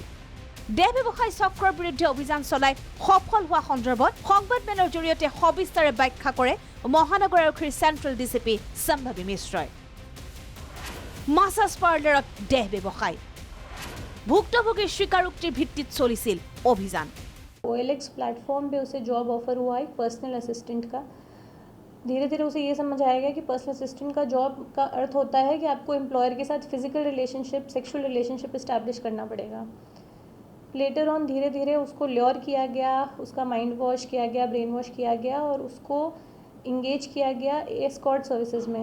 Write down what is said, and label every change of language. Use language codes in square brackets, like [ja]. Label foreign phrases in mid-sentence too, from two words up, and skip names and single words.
[as] দেহ ব্যৱসায় চক্ৰৰ বিৰুদ্ধে অভিযান চলাই সফল হোৱা সন্দৰ্ভত সংবাদমেলৰ জৰিয়তে সবিস্তাৰে ব্যাখ্যা কৰে মহানগৰ আৰক্ষীৰ চেণ্ট্ৰেল ডিচিপি সম্ভাৱী মিশ্ৰই। মাছাজ পাৰ্লাৰত দেহ ব্যৱসায়। ভুক্তভোগীৰ স্বীকাৰোক্তিৰ ভিত্তিত চলিছিল অভিযান। [hi] OLX प्लेटफॉर्म पे उसे [en] job offer [hi] हुआ एक [en] personal assistant [hi] का। धीरे धीरे उसे ये समझ आएगा कि [en] personal assistant [hi] का जॉब का अर्थ होता है कि आपको एम्प्लॉयर के साथ [en] physical relationship, sexual relationship establish [hi] करना पड़ेगा। [en] later on [hi] धीरे धीरे उसको ल्योर किया गया, उसका [en] mind wash [hi] किया गया, [en] brain wash [hi] किया गया और उसको इंगेज किया गया [en] escort services [hi] में।